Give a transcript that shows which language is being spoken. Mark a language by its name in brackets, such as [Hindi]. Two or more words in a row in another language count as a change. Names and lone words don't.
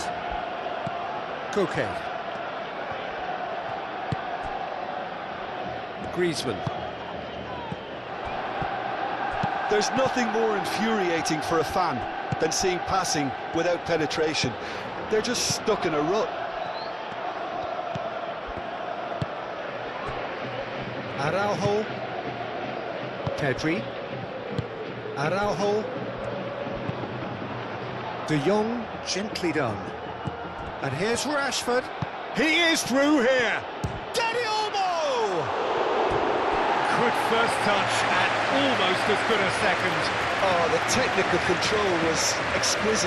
[English] Koke. Griezmann. There's nothing more infuriating for a fan than seeing passing without penetration. They're just stuck in a rut. Araujo. Pedri. Araujo. De Jong, gently done. And here's Rashford. He is through here. Dani Olmo! Good first touch and almost as good a second. Oh, the technical control was exquisite.